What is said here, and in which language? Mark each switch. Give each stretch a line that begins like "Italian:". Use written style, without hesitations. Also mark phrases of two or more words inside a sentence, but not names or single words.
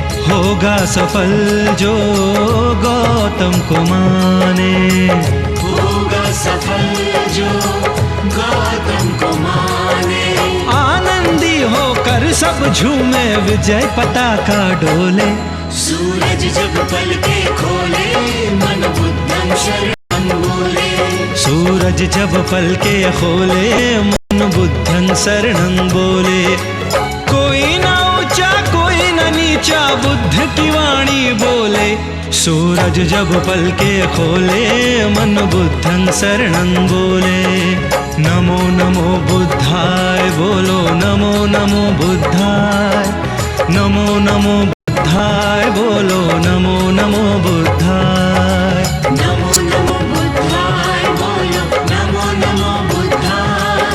Hindi: होगा सफल जो गौतम को माने। होगा सफल जो गौतम को माने। आनंदी होकर सब झूमे, विजय पताका डोले। सूरज जब पलके खोले, मन
Pali: बुद्धं शरणं
Hindi: बोले। सूरज जब पलके खोले, मन
Pali: बुद्धं शरणं
Hindi: बोले। कोई ना ऊंचा कोई ना नीचा, बुद्ध की वाणी बोले। सूरज जब पलके खोले, मन
Pali: बुद्धं शरणं
Hindi: बोले।
Pali: नमो नमो बुद्धाय बोलो, नमो नमो बुद्धाय। नमो नमो बुद्धाय बोलो, नमो नमो बुद्धाय। नमो नमो बुद्धाय बोलो, नमो नमो बुद्धाय।